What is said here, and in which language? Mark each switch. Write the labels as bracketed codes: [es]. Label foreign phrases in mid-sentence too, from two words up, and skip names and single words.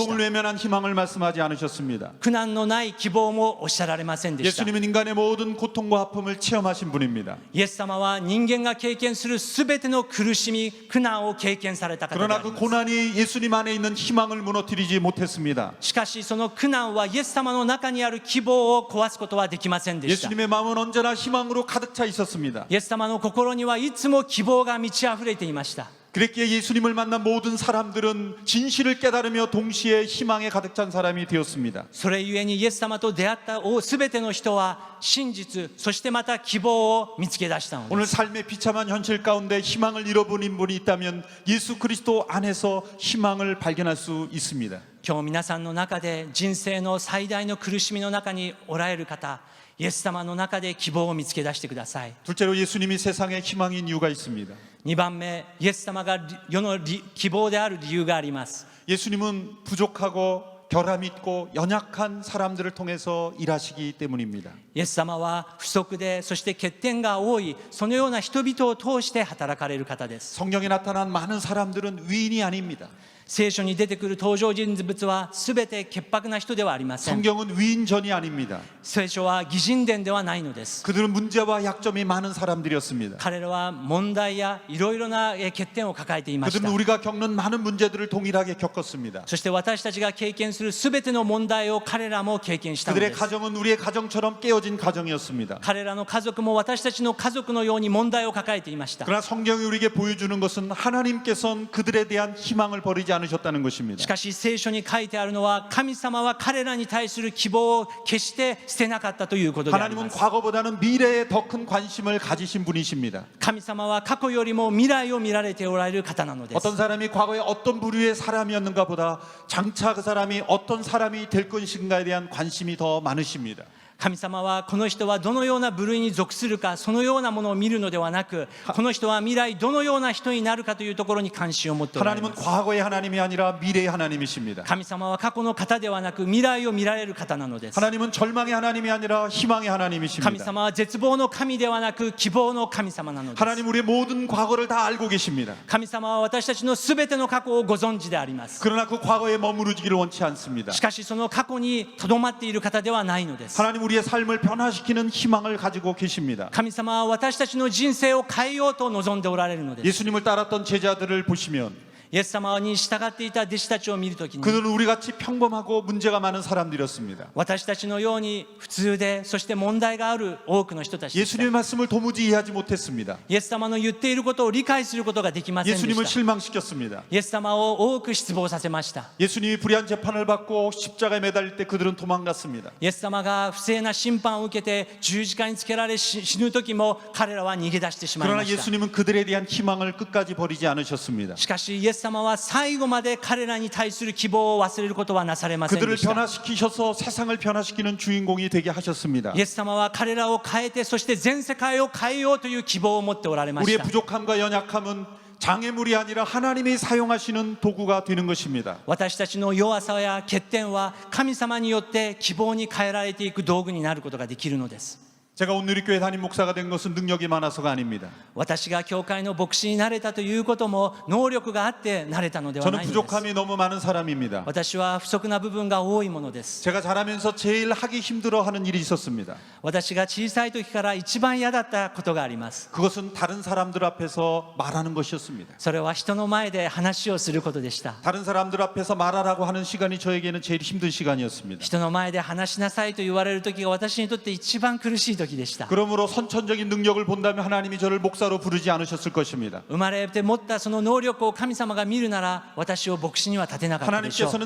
[ko] 고통을 [ja] た。 [ko] 외면한 희망을 말씀하지 않으셨습니다. [ja] 苦難のない希望もおっしゃられませんでした。 [ko] 예수님은 인간의 모든 고통과 아픔을 체험하신 분입니다. [ja] イエス様は人間が経験するすべての苦しみ苦難を経験された方であ [ko] 그러나 [ja] り [ko] 그 [ja] ます。 [ko] 고난이 예수님 안에 있는 희망을 무너뜨리지 못했습니다. [ja] しかしその苦難はイエス様の中にある希望を壊すことはできませんでした。 [ko] 예수님의 마음은 언제나 희망으로 가득 차 있었습니다. [ja] イエス様の心にはいつも希望が満ち溢れていました。 [ko] 그랬기에 예수님을 만난 모든 사람들은 진실을 깨달으며 동시에 희망에 가득 찬 사람이 되었습니다. [ja] それゆえにイエス様と出会ったすべての人は真実そしてまた希望を見つけ出したのです。 [ko] 오늘 삶의 비참한 현실 가운데 희망을 잃어버린 분이 있다면 예수 그리스도 안에서 희망을 발견할 수 있습니다. [ja] 今日皆さんの中で人生の最大の苦しみの中におられる方、イエス様の中で希望を見つけ出してください。 [ko] 둘째로 예수님이 세상의 희망인 이유가 있습니다. [ja] 2 番目、イエス様が世の希望である理由があります。 [ko] 예수님은 부족하고 결함 있고 연약한 사람들을 통해서 일하시기 때문입니다. [ja] イエス様は不足でそして欠点が多いそのような人々を通して働かれる方です。 [ko] 성경에 나타난 많은 사람들은 위인이 아닙니다. [ja] 聖書に出てくる登場人物はすべて潔白な人ではありません。 [ko] 성경은 위인전이 아닙니다. [ja] 聖書は偽人伝ではないのです。 [ko] 그들은 문제와 약점이 많은 사람들이었습니다. [ja] 彼らは問題やいろいろな欠点を抱えていまし [ko] 그들은 [ja] た。 [ko] 우리가 겪는 많은 문제들을 동일하게 겪었습니다. [ja] そして私たちが経験するすべての問題を彼らも経験したの [ko] 그들의 [ja] です。 [ko] 가정은 우리의 가정처럼 깨어진 가정이었습니다. [ja] 彼らの家族も私たちの家族のように問題を抱えていました。 [ko] 그러나 성경이 우리에게 보여주는 것은 하나님께서는 그들에 대한 희망을 버리지 않으셨다는 [ja] し [ko] 것입니다. [ja] かし聖書に書いてあるのは、神様は彼らに対する希望を決して捨てなかったということでありま [ko] 하나님은 [ja] す。 [ko] 과거보다는 미래에 더 큰 관심을 가지신 분이십니다. [ja] 神様は過去よりも未来を見られておられる方なのです。 [ko] 어떤 사람이 과거에 어떤 부류의 사람이었는가 보다 장차 그 사람이 어떤 사람이 될 것인가에 대한 관심이 더 많으십니다. [ja] 神様はこの人はどのような部類に属するか、そのようなものを見るのではなく、この人は未来どのような人になるかというところに関心を持っておられま [ko] 하나님은 [ja] す。 [ko] 과거의 하나님이 아니라 미래의 하나님이십니다. [ja] 神様は過去の方ではなく未来を見られる方なのです。 [ko] 하나님은 절망의 하나님이 아니라 희망의 [ja] 神 [ko] 하나님이십니다. [ja] 様は絶望の神ではなく希望の神様なのです。 [ko] 하나님 우리의 모든 과거를 다 알고 계십니다. [ja] 神様は私たちのすべての過去をご存知であります。 [ko] 그러나 그 과거에 머무르지기를 원치 않습니다. [ja] しかしその過去にとどまっている方ではないのです。 [ko] 하나님 우리의 삶을 변화시키는 희망을 가지고 계십니다. [ja] 神様は私たちの人生を変えようと望んでおられるのです。 [ko] 예수님을 따랐던 제자들을 보시면 [ja] イエス様に従っていた弟子たちを見るときに、 [ko] 그들은 우리같이 평범하고 문제가 많은 사람들이었습니다. [ja] 私たちのように普通で、そして問題がある多くの人たちでした。 [ko] 예수님의 말씀을 도무지 이해하지 못했습니다. [ja] イエス様の言っていることを理解することができませんで [ko] 예수님을 [ja] した。 [ko] 실망시켰습니다. [ja] イエス様を多く失望させました。 [ko] 예수님이 불의한 재판을 받고 십자가에 매달릴 때 그들은 도망갔습니다. [ja] イエス様が不正な審判を受けて十字架につけられ死ぬ時も彼らは逃げ出してしまい [ko] 그러나 [ja] ました。 [ko] 예수님은 그들에 대한 희망을 끝까지 버리지 않으셨습니다. [ja] しかしイエス様は最後まで彼らに対する希望を忘れることはなされません [ko] 그들을 [ja] でした。 [ko] 변화시키셔서 세상을 변화시키는 주인공이 되게 하셨습니다. [ja] イエス様は彼らを変えて、そして全世界を変えようという希望を持っておられまし [ko] 우리의 [ja] た。 [ko] 부족함과 연약함은 장애물이 아니라 하나님이 사용하시는 도구가 되는 것입니다. [ja] 私たちの弱さや欠点は神様によって希望に変えられていく道具になることができるのです。 [ko] 제가 온누리교회 담임 목사가 된 것은 능력이 많아서가 아닙니다. [ja] 私が教会の牧師になれたということも能力があってなれたのでは [ko] 저는 [ja] ないのです。 [ko] 부족함이 너무 많은 사람입니다. [ja] 私は不足な部分が多いものです。 [ko] 제가 자라면서 제일 하기 힘들어하는 일이 있었습니다. [ja] 私が小さい時から一番嫌だったことがあります。 [ko] 그것은 다른 사람들 앞에서 말하는 것이었습니다. [ja] それは人の前で話をすることでした。 [ko] 다른 사람들 앞에서 말하라고 하는 시간이 저에게는 제일 힘든 시간이었습니다. [ja] 人の前で話しなさいと言われる時が私にとって一番苦しい時でした。 [ko] 그러므로 선천적인 능력을 본다면 하나님이 저를 목사로 부르지 않으셨을 것입니다. [ja] 生まれて持ったその能力を神様が見るなら、私を牧師には立てなかったでしょう。